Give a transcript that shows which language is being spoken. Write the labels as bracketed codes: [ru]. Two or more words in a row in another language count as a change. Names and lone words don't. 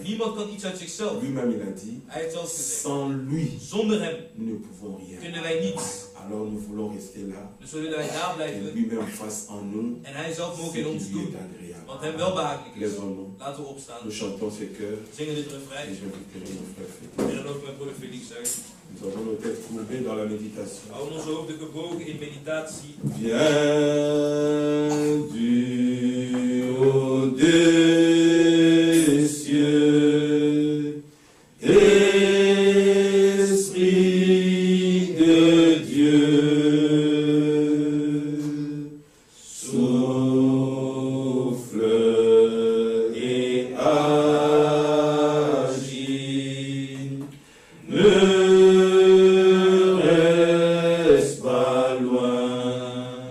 [nl] Niemand kan iets uit zichzelf. [fr] Lui-même, il a dit, [nl] Hij heeft zelfs gezegd, [fr] sans lui, [nl] zonder hem [fr] nous ne pouvons rien. [nl] kunnen wij niets. [fr] Alors nous voulons rester là. [nl] Dus we willen wij daar [fr] Que [nl] blijven. [fr] lui-même fasse en nous [nl] En hij zelf [fr] ce [nl] mogen [fr] qui [nl] in ons [fr] lui [nl] doen. [fr] est agréable. [nl] Wat hem wel behagelijk is. [fr] Lèvons-nous. [nl] Laten we opstaan. [fr] Nous chantons ce cœur. [nl] Zingen dit [fr] Et [nl] refrein. [fr] j'inviterai mon frère Félix. [nl] En dan ook met broeder Felix uit. [fr] Nous avons nos têtes courbées dans la méditation. [nl] Houden onze hoofden gebogen in meditatie. [fr] Viens du haut des cieux, Esprit de Dieu, souffle et agis, ne reste pas loin.